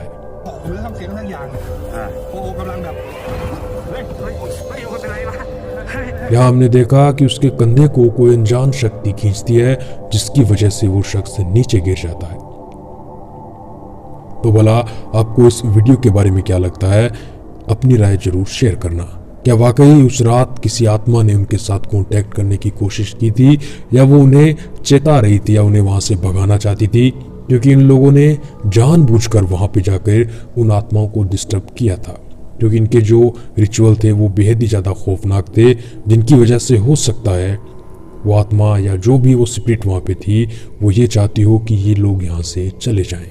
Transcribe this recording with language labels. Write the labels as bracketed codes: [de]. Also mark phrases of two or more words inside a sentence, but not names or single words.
[th] ผมจะทำเสียงทั้งอย่างเนี่ยโอ้กำลังแบบเฮ้ยเฮ้ยเฮ้ยเป็นไรวะเฮ้ย [hi] यहाँ हमने देखा कि उसके कंधे को कोई अनजान शक्ति खींचती है, जिसकी वजह से वो शख्स नीचे गिर जाता है। तो भला आपको इस वीडियो के बारे में क्या लगता है? अपनी राय जरूर शेयर करना। क्या वाकई उस रात किसी आत्मा ने उनके साथ कांटेक्ट करने की कोशिश की थी, या वो उन्हें चेता रही थी, या उन्हें वहां से भगाना चाहती थी, क्योंकि इन लोगों ने जानबूझकर वहां पे जाकर उन आत्माओं को डिस्टर्ब किया था, क्योंकि इनके जो रिचुअल थे वो बेहद ही ज़्यादा खौफनाक थे, जिनकी वजह से हो सकता है वो आत्मा या जो भी वो स्पिरिट वहाँ पे थी वो ये चाहती हो कि ये लोग यहाँ से चले जाएं।